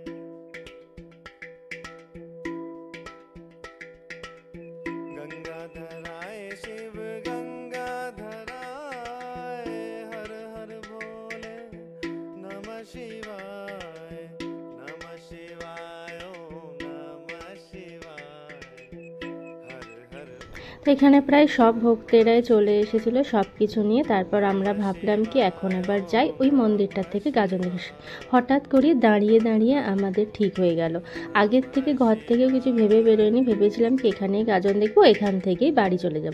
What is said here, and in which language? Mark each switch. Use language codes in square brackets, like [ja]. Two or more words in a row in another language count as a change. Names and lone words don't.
[sa] गंगाधराय शिव गंगाधराय, हर हर भोले नमः शिवाय, नमः शिवाय, ओम नमः शिवाय, हर हर। [bn] তো এখানে প্রায় সব ভক্তেরাই চলে এসেছিল সব কিছু নিয়ে। তারপর আমরা ভাবলাম কি এখন এবার যাই ওই মন্দিরটা থেকে গাজন দেখে। হঠাৎ করে দাঁড়িয়ে দাঁড়িয়ে আমাদের ঠিক হয়ে গেল। আগের থেকে ঘর থেকে কিছু ভেবে বেরোয়নি, ভেবেছিলাম কি এখানেই গাজন দেখবো, এখান থেকেই বাড়ি চলে যাব।